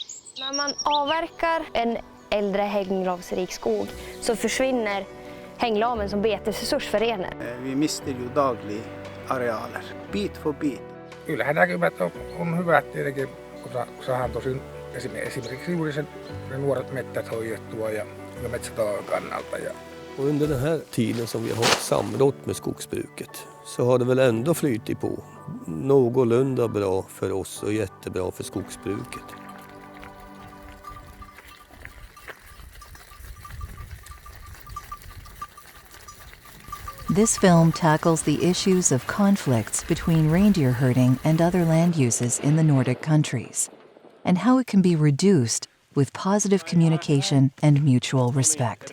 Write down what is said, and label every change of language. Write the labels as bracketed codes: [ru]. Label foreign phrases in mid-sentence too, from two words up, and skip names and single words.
[sv] När man avverkar en äldre hänglavsrik skog så försvinner hänglaven som betesresurs för renen. Vi mister ju dagligen arealer, bit för bit. [fi] Kyllähän näkymät on hyvät tietenkin, kun saadaan tosin esimerkiksi juuri sen nuoret mettät hoidettua ja metsätalouden kannalta. [sv] Och under den här tiden som vi har samrått med skogsbruket så har det väl ändå flyttit på någorlunda bra för oss och jättebra för skogsbruket. [en] This film tackles the issues of conflicts between reindeer herding and other land uses in the Nordic countries, and how it can be reduced with positive communication and mutual respect.